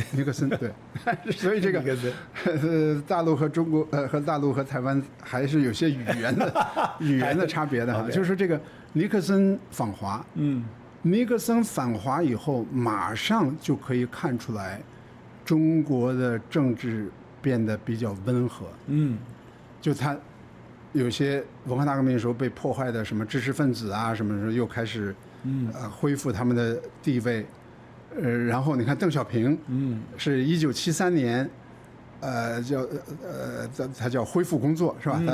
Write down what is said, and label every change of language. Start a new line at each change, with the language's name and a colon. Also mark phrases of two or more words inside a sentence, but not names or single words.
Chinese: 尼克森對，所以這個大陸和中國和大陸和台灣還是有些語言的差別的哈。就是這個尼克森訪華，尼克森訪華以後，馬上就可以看出來， 中國的政治變得比較溫和。就他有些文化大革命的时候被迫害的什麼知識分子啊，什麼时候又開始恢復他們的地位。然後你看鄧小平，是1973年，他叫恢復工作是吧？